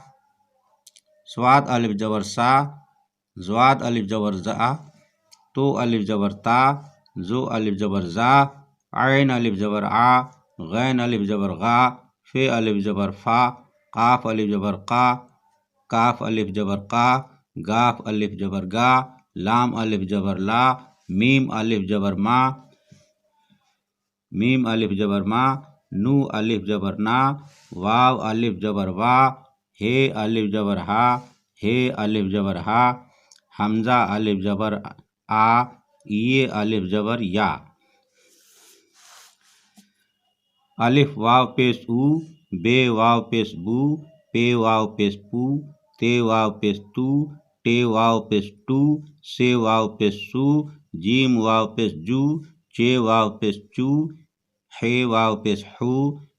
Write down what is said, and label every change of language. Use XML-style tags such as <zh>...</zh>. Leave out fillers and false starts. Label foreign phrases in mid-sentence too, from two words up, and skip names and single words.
<ur>سواد الف جبر سا، زواد الف جبر زا، تو الف جبر تا، زو الف جبر زا، عین الف جبر آ، غین الف جبر غا، فے الف جبر فا، قاف الف جبر قا، کاف الف جبر قا، گاف الف جبر گا، لام الف جبر لا، میم الف جبر ما، میم الف جبر ما، نو الف جبر نا، واو الف جبر وا، ہے الف جبر ہا، ہے الف جبر ہا، حمزہ الف جبر آ، یہ الف جبر یا۔ الف واو پیش او، بے واو پیش بو، پے واو پیش پو، تے واو پیش تو، ٹے واو پیش ٹو، سے واو پیش سو، جیم واو پیش جو، چے واو پیش چو، ہے واو پیش ہو،</ur>